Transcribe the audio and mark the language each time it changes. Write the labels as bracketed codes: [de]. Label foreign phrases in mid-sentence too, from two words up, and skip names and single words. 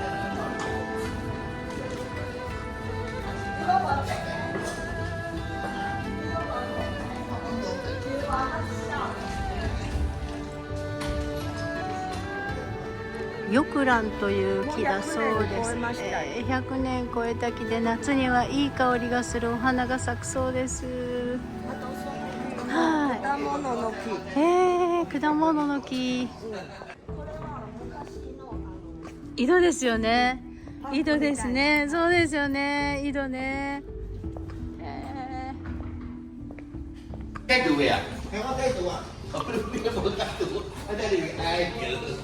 [ja] 玉蘭という木だそうです。100年超えた木で夏にはいい香りがするお花が咲くそうです。はい。果物の木。果物の木。井戸ですよね。井戸ですね。そうですよね。井戸ね。 [vi] Cái tủ à? Em có cái tủ à? Ở đây có một cái tủ. Ở đây thì ai chịu?